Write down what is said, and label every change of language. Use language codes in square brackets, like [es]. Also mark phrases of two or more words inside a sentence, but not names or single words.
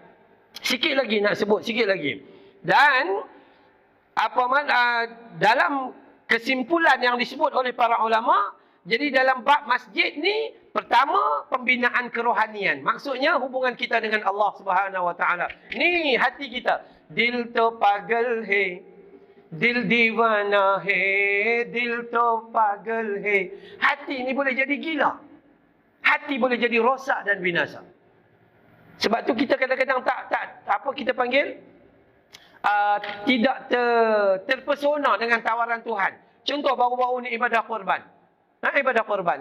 [ms] Sikit lagi nak sebut, Dan dalam kesimpulan yang disebut oleh para ulama, jadi dalam bab masjid ni, pertama pembinaan kerohanian. Maksudnya hubungan kita dengan [ar] الله سبحانه و تعالى. [ms] Ni hati kita. [hi] दिल तो पागल है, दिल दीवाना है, दिल तो पागल है. [ms] Hati ni boleh jadi gila. Hati boleh jadi rosak dan binasa. Sebab tu kita kadang-kadang tidak terpesona dengan tawaran Tuhan. Contoh baru-baru ni ibadah korban. Ibadah korban.